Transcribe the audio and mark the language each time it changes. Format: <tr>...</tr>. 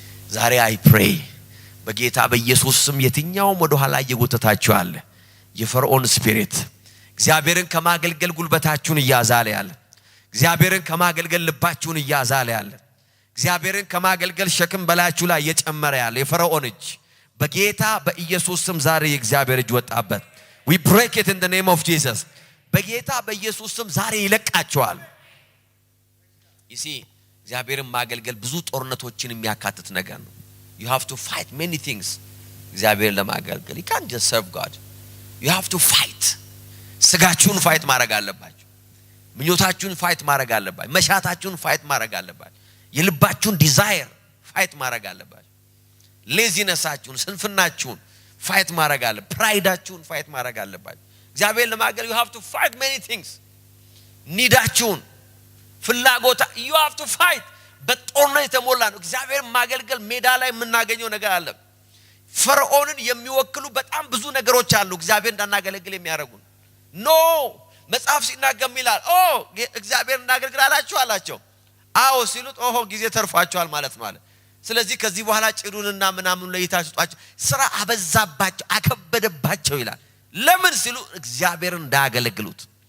<am>ዛሬ</am> <en>I pray</en> <am>በጌታ በኢየሱስ ስም የትኛውም ወደ ኋላ እየጎተታችሁ አለ የፈርዖን ስፒሪት እግዚአብሔርን ከማገልገል ጉልበታችሁን እያዛለ ያለ እግዚአብሔርን ከማገልገል ልባችሁን እያዛለ ያለ እግዚአብሔርን ከማገልገል ሸክም በላያችሁ ላይ እየጨመረ ያለ የፈርዖን እጅ በጌታ በኢየሱስ ስም ዛሬ የእግዚአብሔር እጅ ወጣበት።</am> <en>we break it in the name of Jesus.</en> <am>በጌታ በኢየሱስ ስም ዛሬ ይለቃቸዋል።</am> <en>you see</en> <am>እግዚአብሔርን ማገልገል ብዙ ጦርነቶችን የሚያካትት ነገር ነው።</am> <en>you have to fight many things.</en> <am>እግዚአብሔርን ለማገልገል</am> <en>you can't just serve God. you have to fight.</en> <am>ስጋችሁን ፋይት ማድረግ አለባችሁ። ምኞታችሁን ፋይት ማድረግ አለባችሁ። መሻታችሁን ፋይት ማድረግ አለባችሁ። የልባችሁን ዲዛየር ፋይት ማድረግ አለባችሁ። ሌዚነሳችሁን ስንፍናችሁን ፋይት ማድረግ አለ። ፕራይዳችሁን ፋይት ማድረግ አለባችሁ። እግዚአብሔር ለማገልገል</am> <en>you have to fight many things.</en> <am>ኒዳችሁን ፍላጎታ</am> <en>you have to fight.</en> <am>በጦርነት የተሞላ ነው። እግዚአብሔር ማገልገል ሜዳ ላይ የምናገኘው ነገር አለ። ፈርዖንን የሚወክሉ በጣም ብዙ ነገሮች አሉ እግዚአብሔር እንዳናገለግል የሚያደርጉን። ኖ መጽሐፍ ሲናገር ይላል እግዚአብሔር እንዳገለግል አላቸው። አዎ ሲሉት ጊዜ ተርፏቸዋል ማለት ነው አለ። ስለዚህ ከዚህ በኋላ ጭዱንና ምናምን ለይታችሁ ጧቸው ስራ አበዛባቸው አከበደባቸው ይላል። ለምን ሲሉ እግዚአብሔርን እንዳያገለግሉት</am>